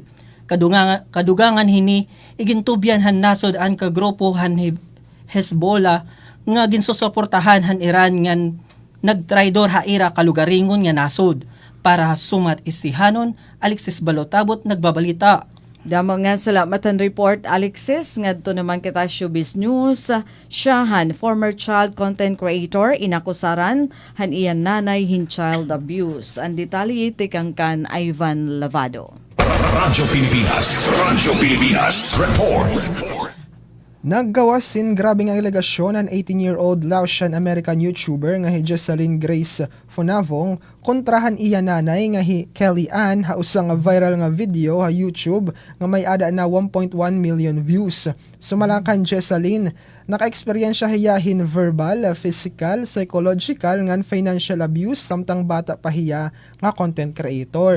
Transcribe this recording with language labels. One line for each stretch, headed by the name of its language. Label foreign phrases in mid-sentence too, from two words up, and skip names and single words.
Waray: Kadugangan hini igintubyan han nasod ang kagrupo han Hezbollah nga ginsusuportahan han Iran ngan nagtraidor ha ira kalugaringon nga nasod. Para sumat istihanon, Alexis Balutabot nagbabalita. Damo nga salamat ang report Alexis ngadto naman kita
English: showbiz news.
Waray: Siyahan
English: former child content creator
Waray: inakusaran han iyan nanay hin
English: child abuse.
Waray: Ang detalye tikang kan Ivan Lavado. Radyo Pilipinas report. Naggawasin grabing ang alegasyon ng
English: 18-year-old Laotian-American YouTuber
Waray: nga hi Jessalyn Grace Fonavong kontrahan iya nanay nga hi Kelly Ann hausa nga viral nga video ha YouTube nga may ada na
English: 1.1 million views.
Waray: Sumalakan Jessalyn, naka-eksperyensya hiyahin
English: verbal, physical, psychological
Waray: ngan
English: financial abuse
Waray: samtang bata pa hiya nga content creator.